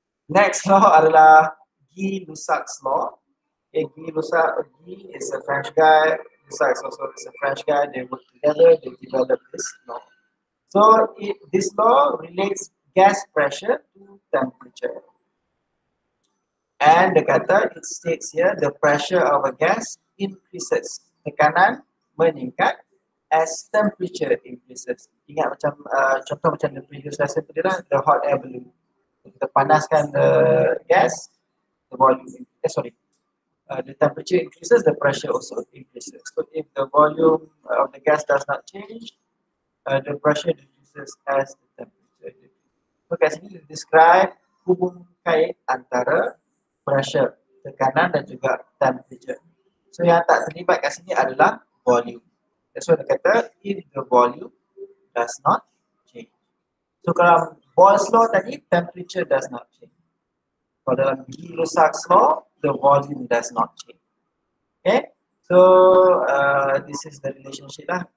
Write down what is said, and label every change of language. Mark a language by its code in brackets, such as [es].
[en] Next law adalah Gay-Lussac's law. Okay, Guy is a French guy, Lussac also is a French guy. They work together, they developed this law. So this law relates gas pressure to temperature. And the kata, it states here the pressure of a gas increases. [ms] Tekanan meningkat [en] as temperature increases. [ms] Ingat macam contoh macam [en] the previous lesson [ms] tadi lah, [en] the hot air balloon. [ms] Kita panaskan [en] the gas, the volume, the temperature increases, the pressure also increases. So if the volume of the gas does not change, the pressure decreases as the temperature decreases. [ms] So kat sini describe hubung kait antara pressure, tekanan dan juga temperature. So yang tak terlibat kat sini adalah volume. [en] That's why [ms] dia kata [en] if the volume does not change. [ms] So kalau [en] Boyle's law tadi, temperature does not change. [ms] Kalau dalam [en] Gay-Lussac's law, the volume does not change. Okay, so this is the relationship lah.